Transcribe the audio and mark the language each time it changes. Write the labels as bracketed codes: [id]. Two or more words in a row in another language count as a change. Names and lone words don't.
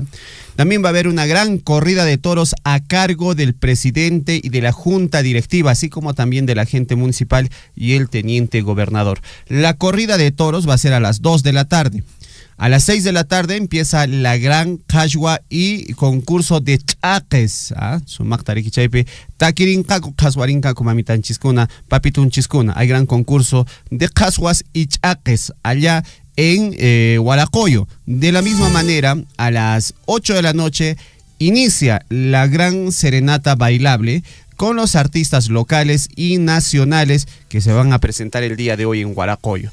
[es] También va a haber una gran corrida de toros a cargo del presidente y de la junta directiva, así como también del agente municipal y el teniente gobernador. La corrida de toros va a ser a las 2 de la tarde. A las 6 de la tarde empieza la gran cashwa y concurso de chaques. [qu] Sumak tariki chaype, takirinkaku, kaswarinkaku, mamitan chiskuna, papitun chiskuna. [es] Hay gran concurso de cashwas y chaques allá en Huaracoyo. De la misma manera, a las 8 de la noche inicia la gran serenata bailable con los artistas locales y nacionales que se van a presentar el día de hoy en Huaracoyo.